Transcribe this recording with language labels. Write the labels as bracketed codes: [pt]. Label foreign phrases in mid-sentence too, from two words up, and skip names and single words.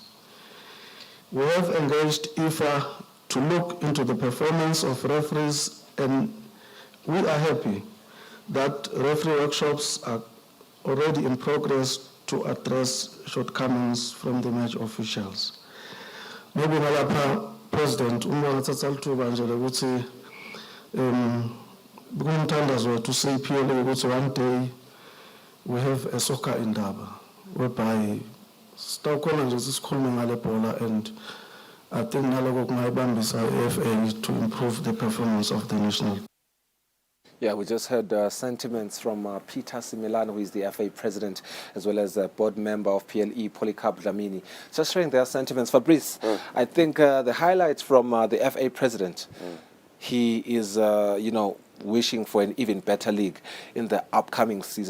[en] We have engaged IFA to look into the performance of referees, and we are happy that referee workshops are already in progress to address shortcomings from the match officials. [ss] Maybe ngalapha President ungathatha lithuba nje lokuthi kumthandazo wethu siphile ukuthi [en] one day we have a soccer indaba whereby [ss] sitawukhona nje sisikhulume ngale bhola, [en] and I think [ss] naloko kungayibambisa i-FA [en] to improve the performance of the national. Yeah, we just heard sentiments from Peter Similano, who is the FA president, as well as a board member of PLE, Polycarp Dlamini. Just sharing their sentiments. Fabrice, I think the highlights from the FA president, he is, wishing for an even better league in the upcoming season.